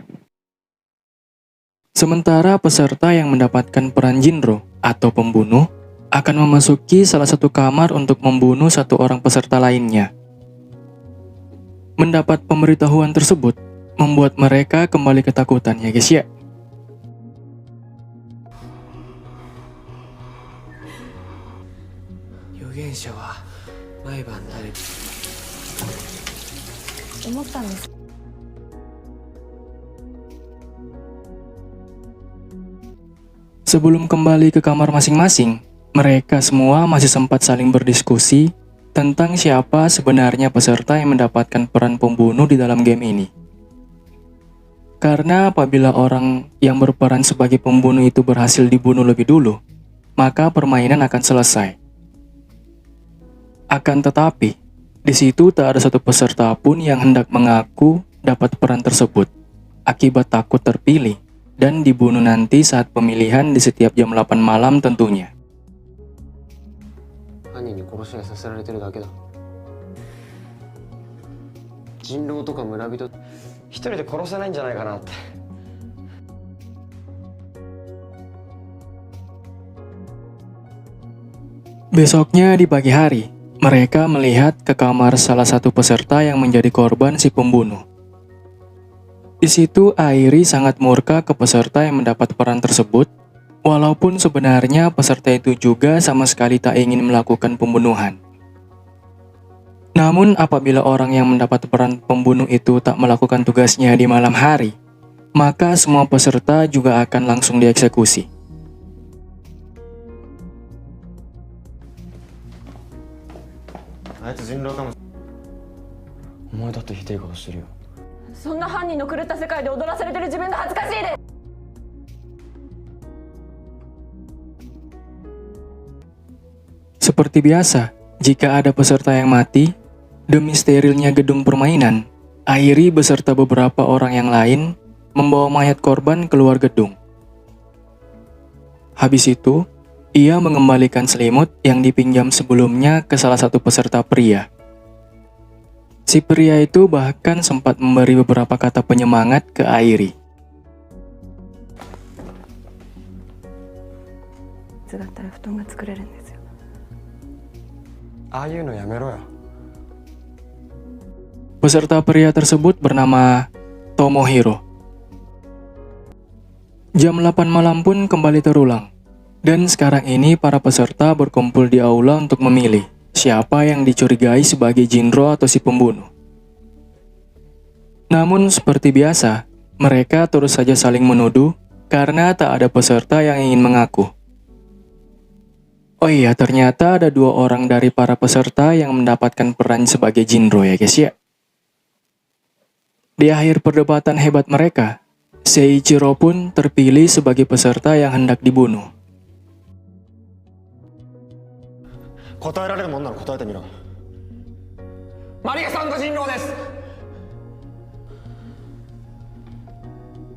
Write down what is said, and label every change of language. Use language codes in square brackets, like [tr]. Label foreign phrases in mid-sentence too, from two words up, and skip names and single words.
[id] Sementara peserta yang mendapatkan peran Jinro atau pembunuh akan memasuki salah satu kamar untuk membunuh satu orang peserta lainnya. Mendapat pemberitahuan tersebut membuat mereka kembali ketakutan ya guys ya. [ja] 預言者は毎晩誰か思ったんです。 [id] Sebelum kembali ke kamar masing-masing, mereka semua masih sempat saling berdiskusi tentang siapa sebenarnya peserta yang mendapatkan peran pembunuh di dalam game ini. Karena apabila orang yang berperan sebagai pembunuh itu berhasil dibunuh lebih dulu, maka permainan akan selesai. Akan tetapi, di situ tak ada satu peserta pun yang hendak mengaku dapat peran tersebut, akibat takut terpilih dan dibunuh nanti saat pemilihan di setiap jam 8 malam tentunya. [ja] 犯人に殺し合いさせられてるだけだ。人狼とか村人一人で殺せないんじゃないかなって。 [id] Besoknya di pagi hari, mereka melihat ke kamar salah satu peserta yang menjadi korban si pembunuh. Di situ Airi sangat murka ke peserta yang mendapat peran tersebut, walaupun sebenarnya peserta itu juga sama sekali tak ingin melakukan pembunuhan. Namun apabila orang yang mendapat peran pembunuh itu tak melakukan tugasnya di malam hari, maka semua peserta juga akan langsung dieksekusi. [ja] あいつ人狼かも。お前だってひでえ顔してるよ。そんな犯人の狂った世界で踊らされてる自分が恥ずかしいです。 [id] Seperti biasa, jika ada peserta yang mati, demi sterilnya gedung permainan, Airi beserta beberapa orang yang lain membawa mayat korban keluar gedung. Habis itu, ia mengembalikan selimut yang dipinjam sebelumnya ke salah satu peserta pria. Si pria itu bahkan sempat memberi beberapa kata penyemangat ke Airi. [ja] いつだったら布団が作れるんですよ。ああいうのやめろよ。 [id] Peserta pria tersebut bernama Tomohiro. Jam 8 malam pun kembali terulang. Dan sekarang ini para peserta berkumpul di aula untuk memilih siapa yang dicurigai sebagai Jinro atau si pembunuh. Namun seperti biasa, mereka terus saja saling menuduh karena tak ada peserta yang ingin mengaku. Oh iya, ternyata ada 2 orang dari para peserta yang mendapatkan peran sebagai Jinro ya guys ya. Di akhir perdebatan hebat mereka, Seiichiro pun terpilih sebagai peserta yang hendak dibunuh. [ja] 答えられるもんなら答えてみろ。マリアさんが人狼です。